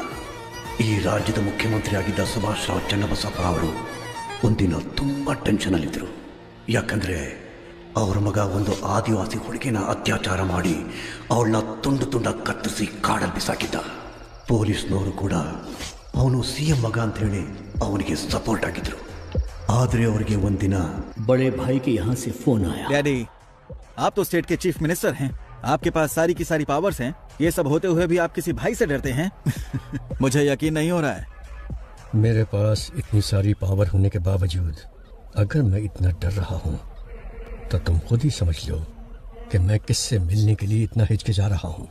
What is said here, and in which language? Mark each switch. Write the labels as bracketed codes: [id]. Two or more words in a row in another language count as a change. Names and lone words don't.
[kn] ಈ ರಾಜ್ಯದ ಮುಖ್ಯಮಂತ್ರಿ ಆಗಿದ್ದ ಸುಭಾಷ್ ರಾವ್ ಚನ್ನಬಸಪ್ಪ ಅವರು ಒಂದಿನ ತುಂಬ ಟೆನ್ಷನಲ್ಲಿದ್ದರು. ಯಾಕಂದರೆ ಅವ್ರ ಮಗ ಒಂದು ಆದಿವಾಸಿ ಹುಡುಗಿನ ಅತ್ಯಾಚಾರ ಮಾಡಿ ಅವಳನ್ನ ತುಂಡು ತುಂಡ ಕತ್ತರಿಸಿ ಕಾಡಲ್ಲಿ ಬಿಸಾಕಿದ್ದ. ಪೊಲೀಸ್ನವರು ಕೂಡ ಅವನು ಸಿಎಂ ಮಗ ಅಂತ ಹೇಳಿ ಅವನಿಗೆ ಸಪೋರ್ಟ್ ಆಗಿದ್ರು. आदरे ಅವರಿಗೆ ಒಂದಿನ [hi] बड़े भाई के यहाँ से फोन आया. डैडी, आप तो स्टेट के [en] chief minister [hi] हैं, आपके पास सारी की सारी पावर्स हैं. ये सब होते हुए भी आप किसी भाई से डरते हैं? मुझे यकीन नहीं हो रहा है. मेरे पास इतनी सारी पावर होने के बावजूद अगर मैं इतना डर रहा हूँ तो तुम खुद ही समझ लो कि मैं किससे मिलने के लिए इतना हिचकिचा रहा हूँ.